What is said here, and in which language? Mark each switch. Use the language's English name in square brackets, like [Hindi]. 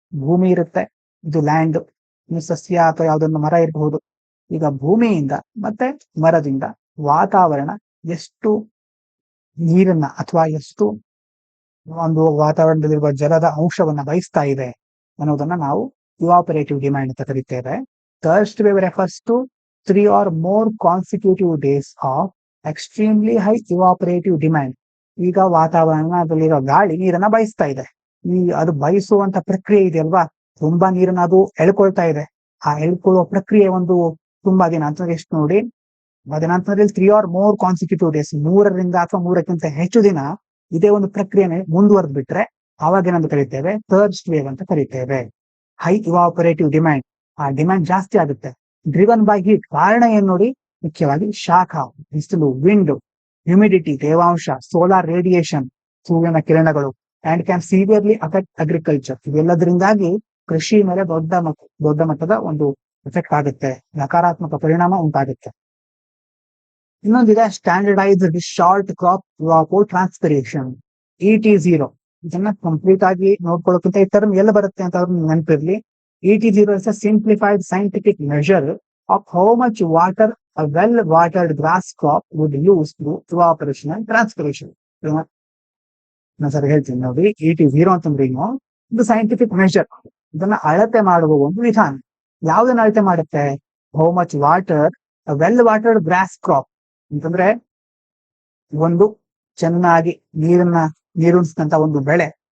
[Kannada] ಭೂಮಿ ಇರುತ್ತೆ, ಇದು ಲ್ಯಾಂಡ್, ಸಸ್ಯ ಅಥವಾ ಯಾವ್ದೊಂದು ಮರ ಇರಬಹುದು. ಈಗ ಭೂಮಿಯಿಂದ ಮತ್ತೆ ಮರದಿಂದ ವಾತಾವರಣ ಎಷ್ಟು ನೀರನ್ನ ಅಥವಾ ಎಷ್ಟು ಒಂದು ವಾತಾವರಣದಲ್ಲಿರುವ ಜಲದ ಅಂಶವನ್ನ ಬಯಸ್ತಾ ಇದೆ ಅನ್ನೋದನ್ನ ನಾವು ಇವಾಪರೇಟಿವ್ ಡಿಮ್ಯಾಂಡ್ ಅಂತ ಕರಿತೇವೆ. [English] Thirst wave refers to 3 or more consecutive days of extremely high evaporative demand. [Kannada] ಈಗ ವಾತಾವರಣದಲ್ಲಿರೋ ಗಾಳಿ ನೀರನ್ನ ಬಯಸ್ತಾ ಇದೆ. ಅದು ಬಯಸುವಂತ ಪ್ರಕ್ರಿಯೆ ಇದೆ ಅಲ್ವಾ, ತುಂಬಾ ನೀರನ್ನ ಅದು ಎಳ್ಕೊಳ್ತಾ ಇದೆ. ಆ ಎಳ್ಕೊಳ್ಳುವ ಪ್ರಕ್ರಿಯೆ ಒಂದು ತುಂಬಾ ದಿನ ಅಂತಂದ್ರೆ ಎಷ್ಟು ನೋಡಿ, ಅದೇನಂತಂದ್ರೆ [English] 3 or more consecutive days, [Kannada] 3ರಿಂದ ಅಥವಾ 3ಕ್ಕಿಂತ ಹೆಚ್ಚು ದಿನ ಇದೇ ಒಂದು ಪ್ರಕ್ರಿಯೆನೆ ಮುಂದುವರೆದ್ ಬಿಟ್ರೆ ಅವಾಗ ಏನಂತ ಕರಿತೇವೆ, ಥರ್ಸ್ಟ್ ವೇವ್ ಅಂತ ಕರಿತೇವೆ. ಹೈ ಇವಾಪರೇಟಿವ್ ಡಿಮ್ಯಾಂಡ್, ಆ ಡಿಮ್ಯಾಂಡ್ ಜಾಸ್ತಿ ಆಗುತ್ತೆ. [English] driven by heat, [Kannada] ಕಾರಣ ಏನ್ ನೋಡಿ, ಮುಖ್ಯವಾಗಿ ಶಾಖ, ಬಿಸಿಲು, ವಿಂಡ್, ಹ್ಯೂಮಿಡಿಟಿ, ತೇವಾಂಶ, ಸೋಲಾರ್ ರೇಡಿಯೇಷನ್, ಸೂರ್ಯನ ಕಿರಣಗಳು, [English] And can severely affect agriculture. [Kannada] ಇವೆಲ್ಲದರಿಂದಾಗಿ ಕೃಷಿ ಮೇಲೆ ದೊಡ್ಡ ಮಟ್ಟದ ಒಂದು ಎಫೆಕ್ಟ್ ಆಗುತ್ತೆ, ನಕಾರಾತ್ಮಕ ಪರಿಣಾಮ ಉಂಟಾಗುತ್ತೆ. ಇನ್ನೊಂದಿದೆ standardised short crop ಇವಾಪೋ transpiration, ET0. ಇದನ್ನ ಕಂಪ್ಲೀಟ್ ಆಗಿ ನೋಡ್ಕೊಳ್ಳೋಕ್ಕಿಂತ ಈ ಟರ್ಮ್ ಎಲ್ಲ ಬರುತ್ತೆ ಅಂತ ನೆನಪಿರ್ಲಿ. [English] ET0 is a simplified scientific measure of how much water a well-watered grass crop would use through evaporation and transpiration. [Kannada] ನಾನು ಸರಿ ಹೇಳ್ತೀನಿ ನೋಡಿ, ET0 ಅಂತಂದ್ರೆ ಏನು, ಇದು ಸೈಂಟಿಫಿಕ್ ಮೆಷರ್, ಇದನ್ನ ಅಳತೆ ಮಾಡುವ ಒಂದು ವಿಧಾನ. ಯಾವ್ದನ್ನ ಅಳತೆ ಮಾಡುತ್ತೆ, [English] how much water a well watered grass crop [Kannada] ಅಂತಂದ್ರೆ ಒಂದು ಚೆನ್ನಾಗಿ ನೀರುಣಿಸಿದಂತ ಒಂದು ಬೆಳೆ,